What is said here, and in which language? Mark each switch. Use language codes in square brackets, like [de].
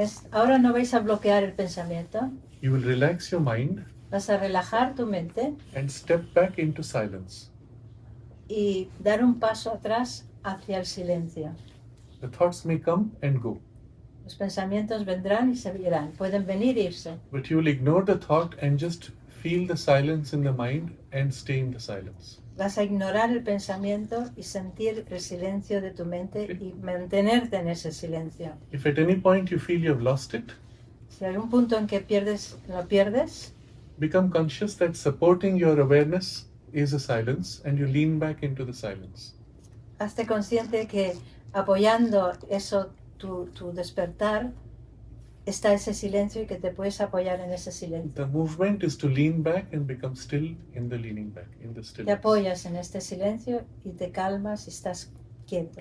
[es] Ahora no vais a bloquear el pensamiento. [en] You will relax your mind [es] Vas a relajar tu mente [en] and step back into silence. [es] y dar un paso atrás hacia el silencio. [en] The thoughts may come and go, [es] Los pensamientos vendrán y se irán. Pueden venir e irse. [en] but you will ignore the thought and just feel the silence in the mind and stay in the silence. [es] Vas a ignorar el pensamiento y sentir el silencio de tu mente y mantenerte en ese silencio. [en] If at any point you feel you have lost it, [es] Si hay un punto en que lo pierdes, [en] become conscious that supporting your awareness is a silence and you lean back into the silence. [es] hazte consciente que apoyando eso, tu despertar, está ese silencio y que te puedes apoyar en ese silencio. [en] The movement is to lean back and become still in the leaning back, in the [es] Te [en] stillness. [es] apoyas en este silencio y te calmas y estás quieto.